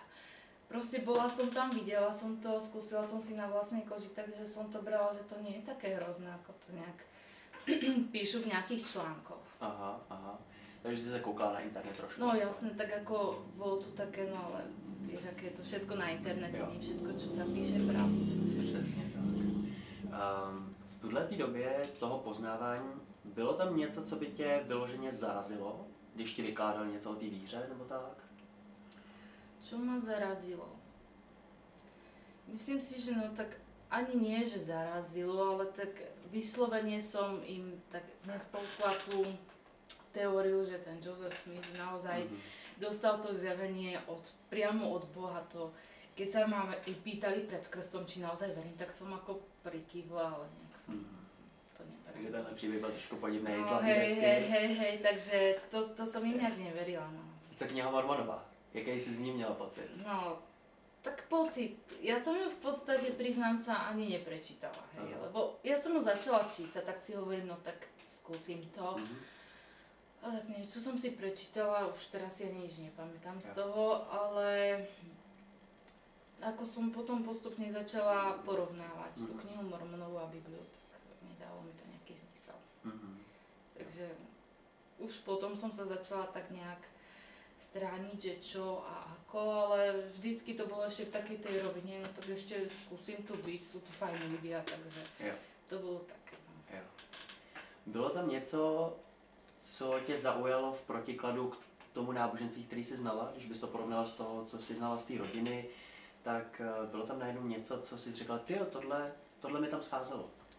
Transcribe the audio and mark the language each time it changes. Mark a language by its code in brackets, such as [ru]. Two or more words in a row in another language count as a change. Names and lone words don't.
[sk] Proste bola som tam, videla som to, skúsila som si na vlastnej koži, takže som to brala, že to nie je také hrozné, ako to nejak píšu v nejakých článkoch. [cs] Aha. Takže si sa koukala na internet trošku. [sk] No jasne, tak ako bolo to také, no ale vieš, aké je to všetko na internete, nie všetko, čo sa píše, pravdu. [cs] Přesně tak. V tuhle době toho poznávání bylo tam něco, co by tě vyloženě zarazilo, když ti vykládal něco o té víře, nebo tak? [sk] Čo ma zarazilo? Myslím si, že no tak ani nie, že zarazilo, ale tak vyslovene som im tak nespolkla tú teóriu, že ten Joseph Smith naozaj dostal to zjavenie priamo od Boha. To, keď sa ma pýtali pred krstom, či naozaj verím, tak som ako prikývla, ale nejak som to neverila. [cs] Takže tenhle příběh byl trošku podivný, [sk] no, zlatý hej, takže to som im nejak neverila, no. [cs] Co kniha Mormonová? Jaký jsi z ní měla pocit? [sk] No, tak pocit. Ja som ju v podstate, priznám sa, ani neprečítala, hej, lebo ja som ju začala čítať, tak si hovorím, no tak skúsim to. A tak niečo som si prečítala, už teraz ja nič nepamätám z toho, ale ako som potom postupne začala porovnávať tú knihu Mormonovú a Bibliu, tak nedalo mi to nejaký zmysel. Takže už potom som sa začala tak nejak strániť, že čo a ako, ale vždycky to bolo ešte v takej tej rovine, no tak ešte skúsim to byť, sú to fajní ľudia, takže to bylo také. No. [cs] Jo. Bylo tam něco, co tě zaujalo v protikladu k tomu náboženství, který jsi znala, když bys to porovnala s toho, co jsi znala z té rodiny, tak bylo tam najednou něco, co jsi řekla, tyjo, tohle mi tam scházelo.